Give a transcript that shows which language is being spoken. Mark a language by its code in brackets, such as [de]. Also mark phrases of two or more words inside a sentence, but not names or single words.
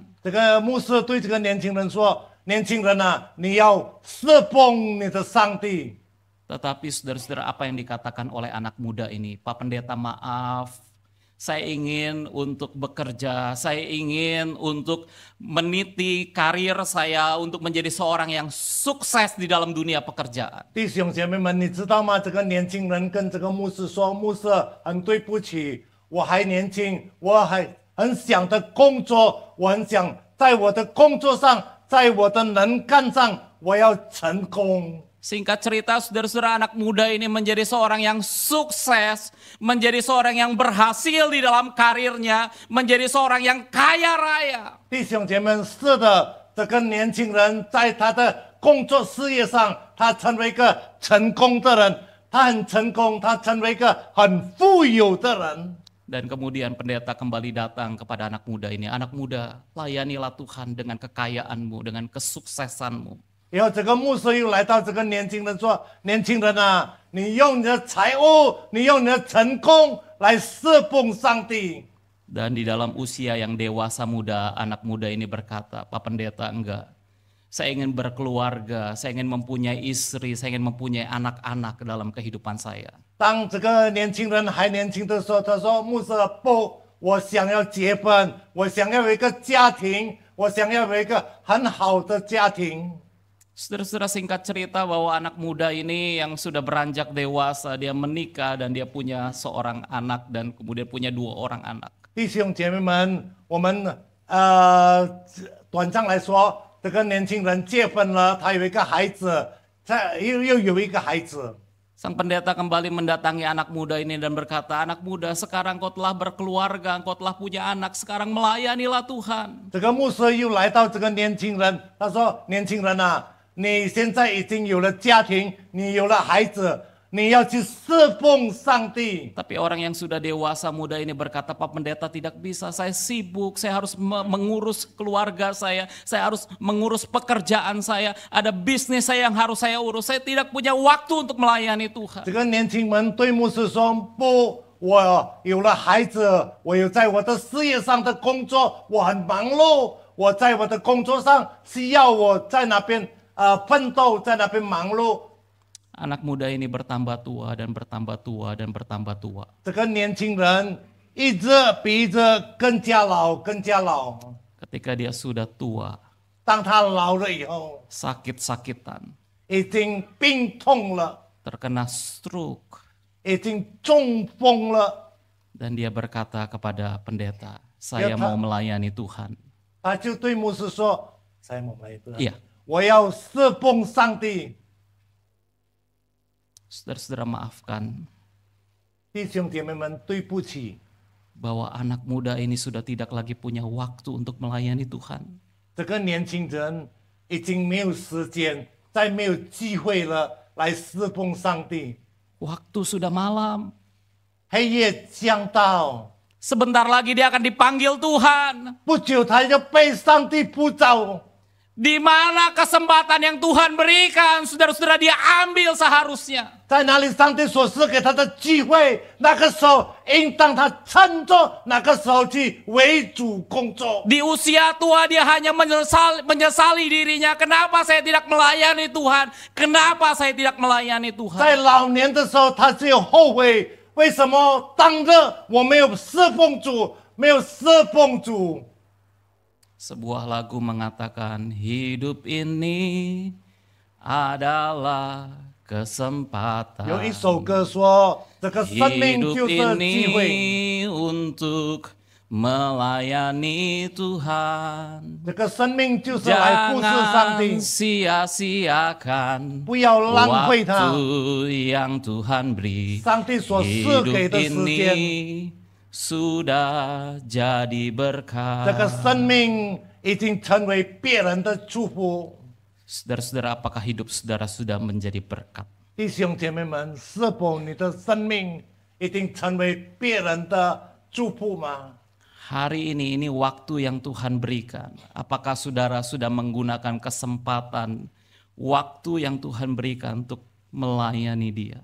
[zh] 这个牧师对这个年轻人说：“年轻人啊，你要侍奉你的上帝。” [id] Tetapi saudara-saudara, apa yang dikatakan oleh anak muda ini? Pak Pendeta, maaf, saya ingin untuk bekerja, saya ingin untuk meniti karir saya untuk menjadi seorang yang sukses di dalam dunia pekerjaan. [zh] 弟兄姐妹们，你知道吗？这个年轻人跟这个牧师说：“牧师，很对不起，我还年轻，我还很想的工作，我很想在我的工作上，在我的能干上，我要成功。” [id] Singkat cerita, saudara-saudara, anak muda ini menjadi seorang yang sukses, menjadi seorang yang berhasil di dalam karirnya, menjadi seorang yang kaya raya. [zh] 弟兄姐妹们，是的，这个年轻人在他的工作事业上，他成为一个成功的人，他很成功，他成为一个很富有的人。 [id] Dan kemudian pendeta kembali datang kepada anak muda ini. Anak muda, layanilah Tuhan dengan kekayaanmu, dengan kesuksesanmu. [zh] 然后这个牧师又来到这个年轻人说：“年轻人啊，你用你的财物，你用你的成功来侍奉上帝。” [id] Dan di dalam usia yang dewasa muda, anak muda ini berkata, Pak Pendeta, enggak. Saya ingin berkeluarga, saya ingin mempunyai istri, saya ingin mempunyai anak-anak dalam kehidupan saya. [zh] 当这个年轻人还年轻的时候，他说：“牧师不，我想要结婚，我想要有一个家庭，我想要有一个很好的家庭。” [id] Saudara-saudara, singkat cerita bahwa anak muda ini yang sudah beranjak dewasa, dia menikah dan dia punya seorang anak dan kemudian punya 2 orang anak. [zh] 弟兄姐妹们，我们短暂来说，这个年轻人结婚了，他有一个孩子，又有一个孩子。 [id] Sang pendeta kembali mendatangi anak muda ini dan berkata, anak muda, sekarang kau telah berkeluarga, kau telah punya anak, sekarang melayanilah Tuhan. [zh] 这个牧师又来到这个年轻人，他说：“年轻人啊，你现在已经有了家庭，你有了孩子，你要去侍奉上帝。” [id] Tapi orang yang sudah dewasa muda ini berkata, Pak Pendeta, tidak bisa, saya sibuk, saya harus mengurus keluarga saya harus mengurus pekerjaan saya, ada bisnis saya yang harus saya urus, saya tidak punya waktu untuk melayani Tuhan. [zh] 这个年轻人对牧师说：“不，我有了孩子，我有在我的事业上的工作，我很忙碌，我在我的工作上需要我在那边奋斗，在那边忙碌。” [id] Anak muda ini bertambah tua dan bertambah tua dan bertambah tua. [zh] 这个年轻人一直比一直更加老，更加老。 [id] Ketika dia sudah tua, [zh] 当他老了以后， [id] sakit-sakitan, [zh] 已经病痛了， [id] terkena stroke, [zh] 已经中风了。 [id] dan dia berkata kepada pendeta, saya mau melayani Tuhan. [zh] 他就对牧师说： [id] “saya mau melayani Iya. [zh] 我要侍奉上帝。” [id] Saudara-saudara, maafkan [zh] 弟兄姐妹们，对不起， [id] bahwa anak muda ini sudah tidak lagi punya waktu untuk melayani Tuhan. [zh] 这个年轻人已经没有时间，再没有机会了来侍奉上帝。 [id] Waktu sudah malam. [zh] 黑夜将到， [id] Sebentar lagi dia akan dipanggil Tuhan. [zh] 不久他就被上帝呼召。 [id] Di mana kesempatan yang Tuhan berikan, saudara-saudara, dia ambil seharusnya. [zh] 在哪里上帝所赐给他的机会，那个时候应当他趁着那个时候去为主工作。 [id] Di usia tua dia hanya menyesali dirinya. Kenapa saya tidak melayani Tuhan? Kenapa saya tidak melayani Tuhan? [zh] 在老年的时候，他只有后悔，为什么当日我没有侍奉主，没有侍奉主。 [id] Sebuah lagu mengatakan, hidup ini adalah kesempatan. [zh] 有一首歌说，这个生命 [id] Hidup [zh] 就是机会， [id] ini untuk melayani Tuhan. [zh] 这个生命就是来服侍上 [id] Jangan [zh] 帝， [id] sia-siakan [zh] 不要浪费它。 [id] waktu yang Tuhan beri. [zh] 上帝所赐给 [id] Hidup [zh] 的时间， [id] ini sudah jadi [zh] 这 [id] berkat. [zh] 个生命已经成为别人的祝福。 [id] Saudara-saudara, apakah hidup saudara sudah menjadi berkat? [zh] 弟兄姐妹们，是否你的生命已经成为别人的祝福吗？ [id] Hari ini waktu yang Tuhan berikan. Apakah saudara sudah menggunakan kesempatan waktu yang Tuhan berikan untuk melayani Dia?